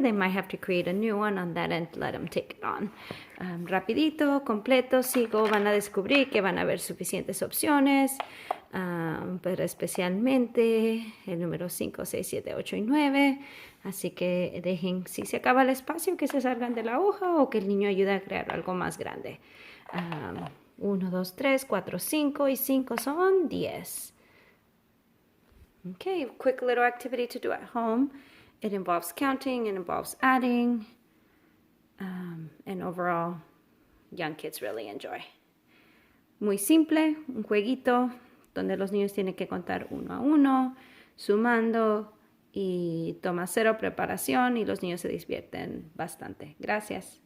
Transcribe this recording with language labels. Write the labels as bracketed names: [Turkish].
[English] They might have to create a new one on that end, let them take it on. [Spanish] Rapidito, completo, sigo, van a descubrir que van a haber suficientes opciones, pero especialmente el número 5, 6, 7, 8 y 9. Así que dejen, si se acaba el espacio, que se salgan de la hoja o que el niño ayude a crear algo más grande. 1, 2, 3, 4, 5 y 5 son 10. [English] Okay, quick little activity to do at home. It involves counting, it involves adding, and overall, young kids really enjoy. [Spanish] Muy simple, un jueguito donde los niños tienen que contar 1 a 1, sumando, y toma 0 preparación, y los niños se divierten bastante. Gracias.